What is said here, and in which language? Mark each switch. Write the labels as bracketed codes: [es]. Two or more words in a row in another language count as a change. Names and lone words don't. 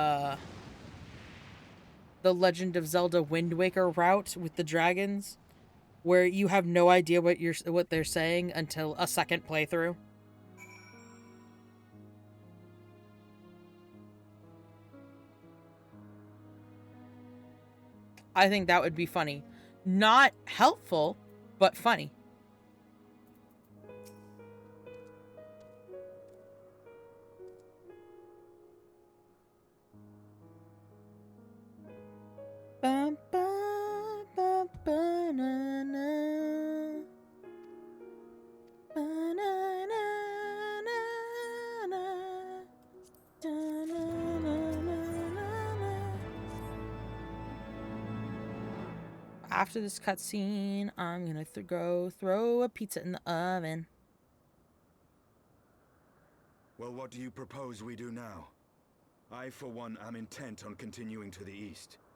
[en] Legend of Zelda Wind Waker route with the dragons, where you have no idea what they're saying until a second playthrough. I think that would be funny. Not helpful, but funny. Ba, ba, ba, ba, na, na. Ba, na, na, na, na. Da, na, na, na, na, na. After this cutscene, I'm gonna go throw a pizza in the oven. Well, what do you propose we do now? I, for one, am intent on continuing to the east.